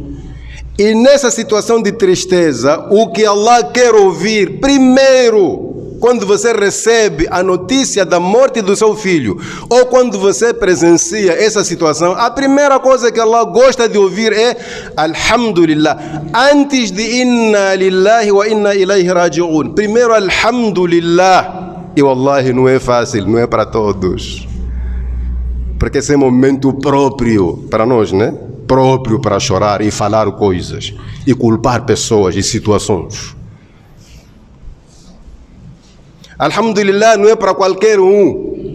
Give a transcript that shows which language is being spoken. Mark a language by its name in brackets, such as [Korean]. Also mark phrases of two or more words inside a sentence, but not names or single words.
[Portuguese] E nessa situação de tristeza, o que Allah quer ouvir primeiro, quando você recebe a notícia da morte do seu filho, ou quando você presencia essa situação, a primeira coisa que Allah gosta de ouvir é Alhamdulillah. Antes de [Arabic] إنا لله وإنا إليه راجعون. [Portuguese] Primeiro Alhamdulillah. E wallahi não é fácil, não é para todos. Porque esse é momento próprio para nós, né? Próprio para chorar e falar coisas e culpar pessoas e situações. Alhamdulillah não é para qualquer um.